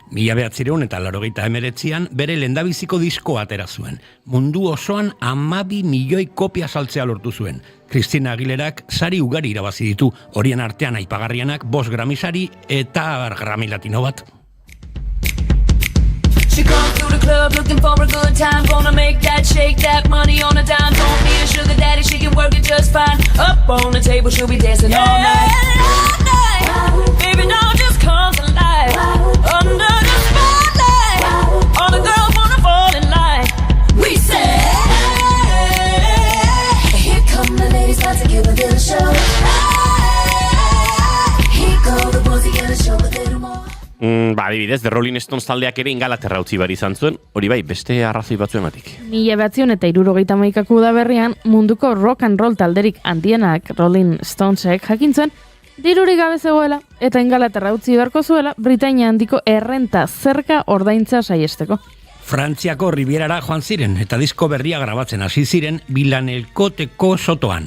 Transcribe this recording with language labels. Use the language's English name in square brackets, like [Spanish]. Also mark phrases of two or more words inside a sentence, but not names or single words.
[Basque] 1989an bere lehendabiziko diskoa atera zuen. Mundu osoan 12 milioi kopia saltzea lortu zuen. Christina Aguilerak sari ugari irabazi ditu, horien artean aipagarrienak 5 Grammy sari eta Grammy Latino bat. [English] She comes through the club looking for a good time. Gonna make that shake that money on a dime. Don't need a sugar daddy, she can work it just fine. Up on the table, she'll be dancing all night. Baby, now just comes alive. Under the spotlight, all the girls wanna fall in line. We say, here come the ladies, about to give a little show. Here go the boys, he gotta show a little more. [Basque] Adibidez, The Rolling Stones taldeak ere Ingalaterra utzi behar izan zuen, hori bai, beste arrazoi batzuengatik. 1971 udaberrian munduko [English] rock and roll [Basque] talderik handienak Rolling Stonesek jakin zuen dirurik gabe zegoela eta Ingalaterra utzi beharko zuela Britainia handiko errenta zerga ordaintza saiesteko. Frantziako Ribierara joan ziren eta disko berria grabatzen hasi ziren Bilanelkoteko sotoan.